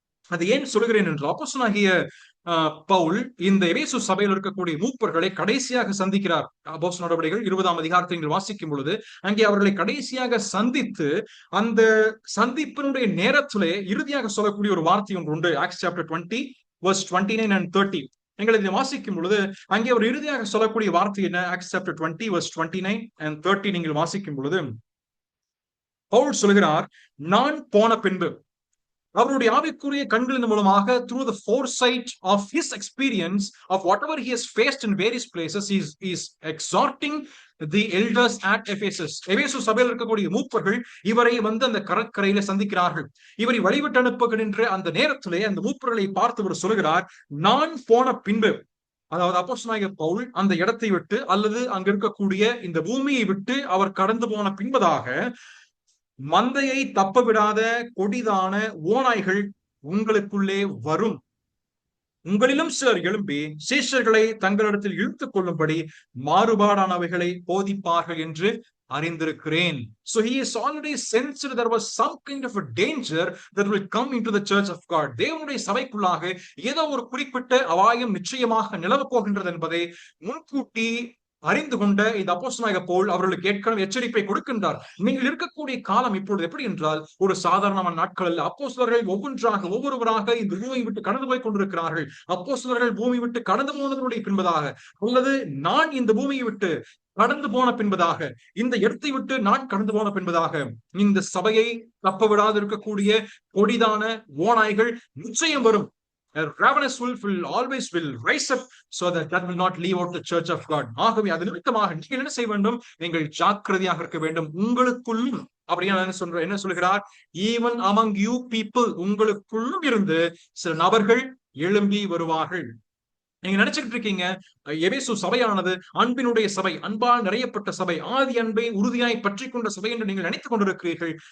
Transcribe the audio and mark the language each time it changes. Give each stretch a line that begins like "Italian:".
Tamil: அது ஏன் சொல்கிறேன் என்றால், அப்போஸ்தலனாகிய பவுல் இந்த எபேசு சபையில் இருக்கக்கூடிய மூப்பர்களை கடைசியாக சந்திக்கிறார். அப்போஸ்தலர் நடவடிக்கைகள் 20ஆம் அதிகாரத்தை நீங்கள் வாசிக்கும் பொழுது அங்கே அவர்களை கடைசியாக சந்தித்து அந்த சந்திப்பினுடைய நேரத்திலே இறுதியாக சொல்லக்கூடிய ஒரு வார்த்தை ஒன்று உண்டு.
English: Acts chapter 20 verse 29 and 30.
Tamil: நீங்கள் இதை வாசிக்கும் பொழுது அங்கே ஒரு இறுதியாக சொல்லக்கூடிய வார்த்தை என்ன?
English: Acts chapter 20 verse 29 and 30
Tamil: நீங்கள் வாசிக்கும் பொழுது பவுல் சொல்கிறார், நான் போன பின்பு அவருடைய ஆவிக்குரிய கண்களின் மூலமாக
English: through the foresight of his experience of whatever he has faced in various places, he is exhorting the elders at Ephesus.
Tamil: எபேசு சபையில் இருக்கக்கூடிய மூப்பர்கள் இவரை அந்த கடற்கரையில சந்திக்கிறார்கள். இவரை வழிவிட்டு அனுப்புகின்ற அந்த நேரத்திலே அந்த மூப்பர்களை பார்த்து இவர் சொல்கிறார், நான் போன பின்பு, அதாவது அப்போஸ்தலனாகிய பவுல் அந்த இடத்தை விட்டு அல்லது அங்க இருக்கக்கூடிய இந்த பூமியை விட்டு அவர் கடந்து போன பின்பதாக மந்தையை தப்ப விடாத கொடிதான ஓநாய்கள் உங்களுக்குள்ளே வரும். உங்களிலும் சிலர் எழும்பி சீஷர்களை தங்களிடத்தில் இழுத்துக் கொள்ளும்படி மாறுபாடானவைகளை போதிப்பார்கள் என்று அறிந்திருக்கிறேன்.
English: So he is already sensed there was some kind of a danger that will come into the church of God.
Tamil: தேவனுடைய சபைக்குள்ளாக ஏதோ ஒரு குறிப்பிட்ட அபாயம் நிச்சயமாக நிலவப் போகின்றது என்பதை முன்கூட்டி அறிந்து கொண்ட இந்த அப்போஸ்தலனாகிய பவுல் அவர்களுக்கு ஏற்கனவே எச்சரிப்பை கொடுக்கின்றார். நீங்கள் இருக்கக்கூடிய காலம் இப்பொழுது எப்படி என்றால் ஒரு சாதாரணமான நாட்கள் அல்ல. அப்போஸ்தலர்கள் ஒவ்வொருவராக இந்த பூமியை விட்டு கடந்து போய் கொண்டிருக்கிறார்கள். அப்போஸ்தலர்கள் பூமி விட்டு கடந்து போனதனுடைய பின்பதாக அல்லது நான் இந்த பூமியை விட்டு கடந்து போன பின்பதாக, இந்த இடத்தை விட்டு நான் கடந்து போன பின்பதாக இந்த சபையை தப்ப விடாது இருக்கக்கூடிய கொடிதான ஓநாய்கள் நிச்சயம் வரும்.
English: A ravenous wolf will always rise up so that will not leave out the church of God.
Tamil: ஆகவே அது நிமித்தமாக நீங்கள் என்ன செய்ய வேண்டும்? நீங்கள் ஜாக்கிரதையாக இருக்க வேண்டும். உங்களுக்குள்ளும் அப்படியே என்ன சொல்கிறார்?
English: Even among you people,
Tamil: உங்களுக்குள்ளும் இருந்து சில நபர்கள் எழும்பி வருவார்கள். நீங்க நினைச்சுக்கிட்டு இருக்கீங்க எபேசு சபையானது அன்பினுடைய சபை, அன்பால் நிறையப்பட்ட சபை, ஆதி அன்பை உறுதியாய் பற்றி கொண்ட சபை என்று நீங்கள் நினைத்துக் கொண்டிருக்கிறீர்கள்.